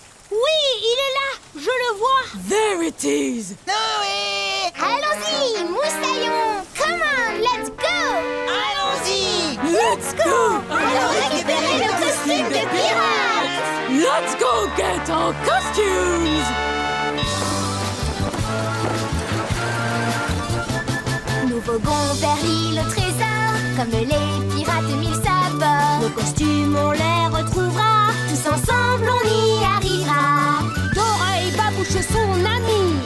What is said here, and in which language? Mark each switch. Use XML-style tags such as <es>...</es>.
<fr>Oui, il est là. Je le vois.</fr> <en>There it is!</en> <fr>Allons-y, moussaillons.</fr> <en>Come on, let's go.</en> <fr>Allons-y.</fr> <en>Let's go!</en> <fr>Allons récupérer le costume de pirate.</fr> <en>Let's go get our costumes!</en> <fr>Nous voguons vers l'île au trésor, comme les pirates mille sabords. Nos costumes, on les retrouvera. Tous ensemble, on y arrivera. Dora et Babouche son ami.</fr>